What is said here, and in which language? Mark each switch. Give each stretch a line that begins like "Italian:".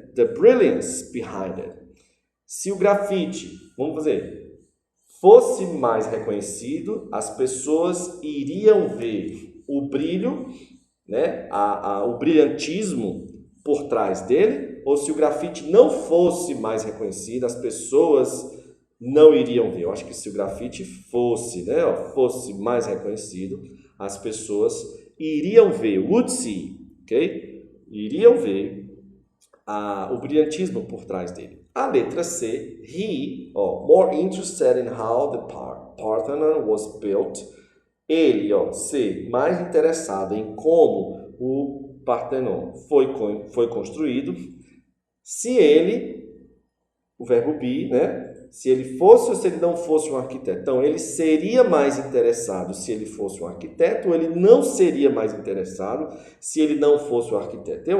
English: The brilliance behind it.
Portuguese: Se o grafite, vamos fazer, fosse mais reconhecido, as pessoas iriam ver o brilho, né? O brilhantismo por trás dele, ou se o grafite não fosse mais reconhecido, as pessoas não iriam ver. Eu acho que se o grafite fosse, né, fosse mais reconhecido, as pessoas iriam ver,
English: would see,
Portuguese: ok? Iriam ver o brilhantismo por trás dele. A letra C,
English: he, more interested in how the Parthenon was built.
Portuguese: Ele, C, mais interessado em como o Parthenon foi construído. Se ele, o verbo be, né? Se ele fosse ou se ele não fosse um arquiteto. Então, ele seria mais interessado se ele fosse um arquiteto ou ele não seria mais interessado se ele não fosse um arquiteto.